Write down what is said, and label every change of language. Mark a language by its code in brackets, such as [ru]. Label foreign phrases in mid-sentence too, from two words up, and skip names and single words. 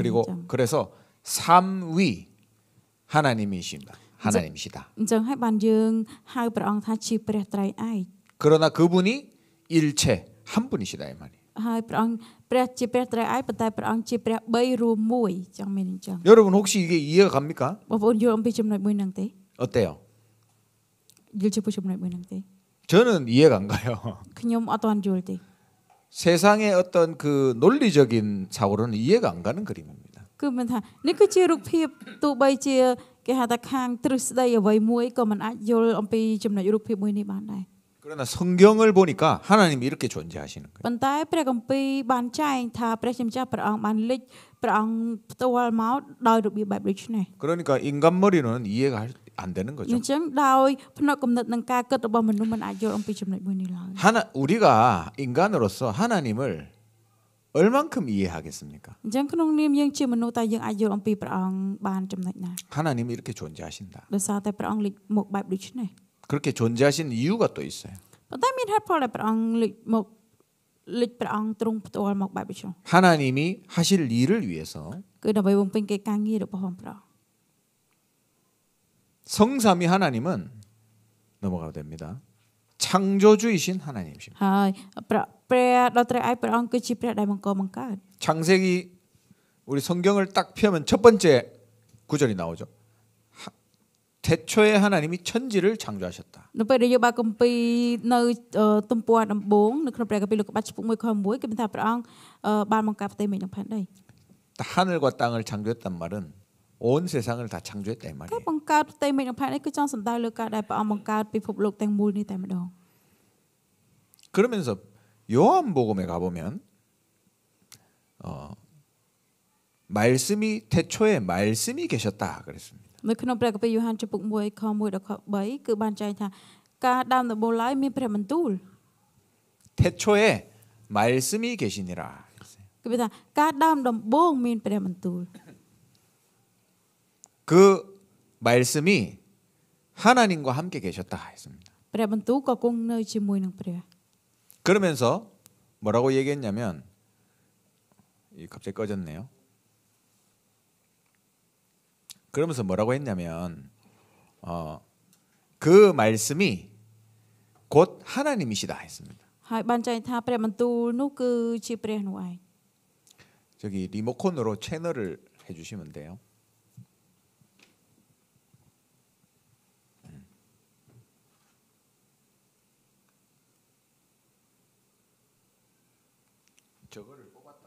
[ko] 그리고 그래서 삼위 하나님이십니다. 하나님이시다. [km] អញ្ចឹងហើយបានយើងហៅព្រះអង្គថាជាព្រះត្រៃឯក [ko] 그러나 그분이 일체 한 분이시다 이 말이에요. [km] ហើយព្រះអង្គព្រះជាព្រះត្រៃឯកប៉ុន្តែព្រះអង្គជាព្រះ3រួមមួយចឹងមានអញ្ចឹង [ko] 여러분 혹시 이게 이해가 갑니까? [km] បងប្អូនយល់អំពីចំណុចមួយហ្នឹងទេ [ko] 어때요? [km] យល់ចំពោះចំណុចមួយហ្នឹងទេ [ko] 저는 이해가 안 가요. [km] ខ្ញុំអត់ទាន់យល់ទេ [ko] 세상의 어떤 그 논리적인 사고로는 이해가 안 가는 그림입니다. [km] គឺមិនថានេះគឺជារូបភាពទោះបីជាគេហៅថាខាងទ្រឹស្ដីអ្វីមួយក៏មិនអាចយល់អំពីចំណុចរូបភាពមួយនេះបានដែរ [ko] 그러나 성경을 보니까 하나님이 이렇게 존재하시는 거예요. [km] ប៉ុន្តែព្រះគម្ពីរបានចែងថាព្រះជាម្ចាស់ព្រះអង្គបានលេចព្រះអង្គផ្ទាល់មកដោយរបៀបបែបដូចនេះ [ko] 그러니까 인간 머리는 이해가 안 되는 [km] អ [ko] 거죠. [km] ញ្ចឹងដោយផ្នែកគំនិតនិងការគិតរបស់មនុស្សមិនអាចយល់អំពីចំណុចមួយនេះឡើយ [ko] 우리가 인간으로서 하나님을 얼만큼 이해하겠습니까? [km] អញ្ចឹងក្នុងនាមយើងជាមនុស្សតើយើងអាចយល់អំពីព្រះអង្គបានចំណុចណា [ko] 하나님이 이렇게 존재하신다. [km] ដោយសារតែព្រះអង្គលេចមកបែបដូចនេះ [ko] 그렇게 존재하신 이유가 또 있어요. [km] ប៉ុន្តែមានហេតុផលដែលព្រះអង្គលេចព្រះអង្គទ្រង់ផ្ទាល់មកបែបដូចនេះ [ko] 하나님이 하실 일을 위해서 [km] គឺដើម្បីបំពេញកិច្ចការងាររបស់ព្រះអង្គ [ko] 성삼위 하나님은 넘어가도 됩니다. 창조주이신 하나님이십니다. [km] ហើយព្រះដ៏ត្រៃឯកព្រះអង្គគឺជាព្រះដែលបង្កបង្កើត [ko] 창세기 우리 성경을 딱 펴면 첫 번째 구절이 나오죠. 태초에 하나님이 천지를 창조하셨다. [km] នៅពេលដែលយើងបើកគម្ពីរនៅទំព័រដំបូងនៅក្នុងព្រះគម្ពីរលោកុបាតចំពុក1ខ1គឺមានថាព្រះអង្គបានបង្កើតផ្ទៃមេឃនិងផែនដី [ko] 하늘과 땅을 창조했단 말은 온 세상을 다 창조했다 이 [km] ការ [ko] 말이에요. [km] បង្កើតផ្ទៃមេឃនិងផែនដីគឺចង់សំដៅលើការដែលព្រះអង្គបង្កើតពិភពលោកទាំងមូលនេះតែម្ដង [ko] 그러면서 요한복음에 가보면 말씀이 태초에 말씀이 계셨다 그랬습니다. [km] នៅក្នុងព្រះគម្ពីរយ៉ូហានចំពុក1ខ1ដល់ខ3គឺបានចែងថាការដើមដំបូងឡើយមានព្រះបន្ទូល [ko] 태초에 말씀이 계시니라. [km] គឺមានថាការដើមដំបូងមានព្រះបន្ទូល [ko] 그 말씀이 하나님과 함께 계셨다 했습니다. [km] ព្រះបន្ទូលក៏គង់នៅជាមួយនឹងព្រះ [ko] 그러면서 뭐라고 얘기했냐면 갑자기 꺼졌네요. 그러면서 뭐라고 했냐면 그 말씀이 곧 하나님이시다 했습니다. [km] ហើយបានចែងថាព្រះបន្ទូលនោះគឺជាព្រះនោះឯង [ko] 저기 리모컨으로 채널을 해주시면 돼요. 저거를 뽑았다가